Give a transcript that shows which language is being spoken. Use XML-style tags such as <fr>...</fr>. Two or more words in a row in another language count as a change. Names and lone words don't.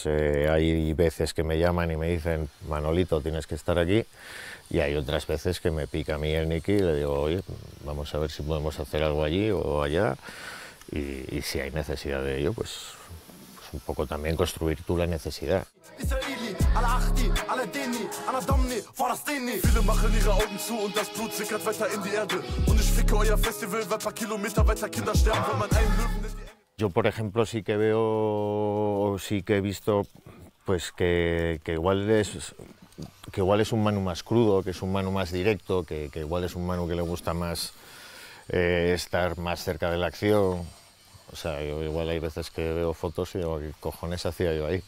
<es>Hay veces que me llaman y me dicen, Manolito, tienes que estar aquí, y hay otras veces que me pica a mí el Nicky y le digo, oye, vamos a ver si podemos hacer algo allí o allá, y si hay necesidad de ello, pues un poco también construir tú la necesidad.</es> <de>Viele machen ihre Augen zu und das Blut sickert weiter in die Erde. Und ich ficke euer Festival, weil paar Kilometer weiter Kinder sterben, wenn man einen Löwen in die...</de> <es>Yo, por ejemplo, sí que he visto pues que igual es un Manu más crudo, que es un Manu más directo, que igual es un Manu que le gusta más estar más cerca de la acción. O sea, yo igual hay veces que veo fotos y digo, ¿qué cojones hacía yo ahí?</es>